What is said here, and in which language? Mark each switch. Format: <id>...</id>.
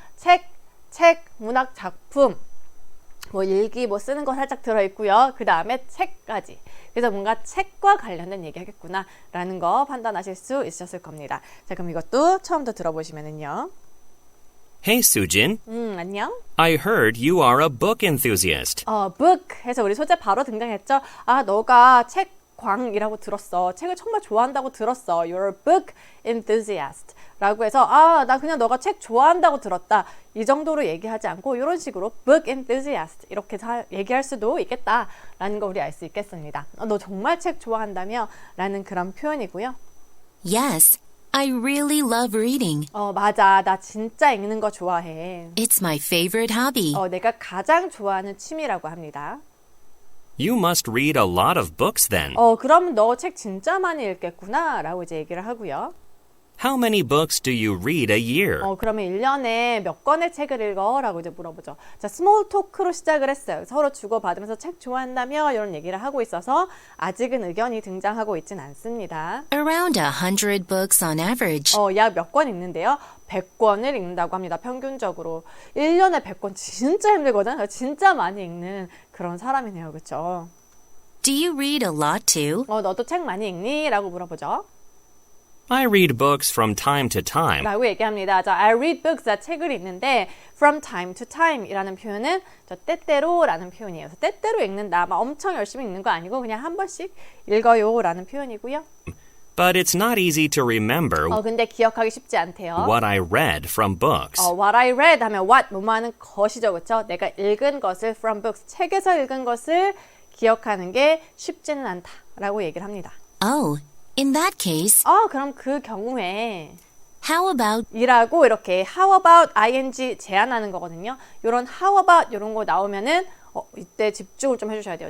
<ko>책, 문학 작품, 뭐 일기 뭐 쓰는 거 살짝 들어있고요. 그 다음에 책까지. 그래서 뭔가 책과 관련된 얘기 하겠구나 라는 거 판단하실 수 있으셨을 겁니다. 자, 그럼 이것도 처음부터 들어보시면은요.</ko> <en>Hey, Sujin.</en> <ko>안녕.</ko> <en>I heard you are a book enthusiast.</en> <ko>book 해서 우리 소재 바로 등장했죠. 너가 책광이라고 들었어. 책을 정말 좋아한다고 들었어.</ko> <en>You're a book enthusiast.</en> <ko>라고 해서 나 그냥 너가 책 좋아한다고 들었다. 이 정도로 얘기하지 않고 이런 식으로 book enthusiast 이렇게 얘기할 수도 있겠다라는 거 우리 알 수 있겠습니다. 너 정말 책 좋아한다며? 라는 그런 표현이고요.</ko> <en>Yes, I really love reading.</en> <ko>맞아. 나 진짜 읽는 거 좋아해.</ko> <en>It's my favorite hobby.</en> <ko>내가 가장 좋아하는 취미라고 합니다.</ko> <en>You must read a lot of books then.</en> <ko>그럼 너 책 진짜 많이 읽겠구나 라고 이제 얘기를 하고요.</ko> <en>How many books do you read a year?</en> <ko>그러면 1년에 몇 권의 책을 읽어? 라고 이제 물어보죠. 자, 스몰 토크로 시작을 했어요. 서로 주고받으면서 책 좋아한다며 이런 얘기를 하고 있어서 아직은 의견이 등장하고 있진 않습니다.</ko> <en>Around 100 books on average.</en> <ko>약 몇 권 읽는데요. 100권을 읽는다고 합니다. 평균적으로. 1년에 100권 진짜 힘들거든. 진짜 많이 읽는 그런 사람이네요. 그렇죠?</ko> <en>Do you read a lot too?</en> <ko>너도 책 많이 읽니? 라고 물어보죠.</ko> <en>I read books from time to time.</en> <ko>라고 얘기합니다. 자,</ko> <en>I read books,</en> <ko>책을 읽는데</ko> <en>from time to time</en> <ko>이라는 표현은 때때로 라는 표현이에요. 그래서 때때로 읽는다. 막 엄청 열심히 읽는 거 아니고 그냥 한 번씩 읽어요 라는 표현이고요.</ko> <en>But it's not easy to remember</en> <ko>근데 기억하기 쉽지 않대요.</ko> <en>what I read from books. What I read</en> <ko>하면 what, 뭐뭐하는 것이죠. 그렇죠? 내가 읽은 것을</ko> <en>from books,</en> <ko>책에서 읽은 것을 기억하는 게 쉽지는 않다라고 얘기를 합니다.</ko> <en>Oh, in that case,</en> <ko>그럼 그 경우에</ko> <en>how about</en> <ko>이라고 이렇게</ko> <en>how about ing</en> <ko>제안하는 거거든요. 이런</ko> <en>how about</en> <ko>이런 거 나오면은 이때 집중을 좀 해주셔야 돼요.</ko>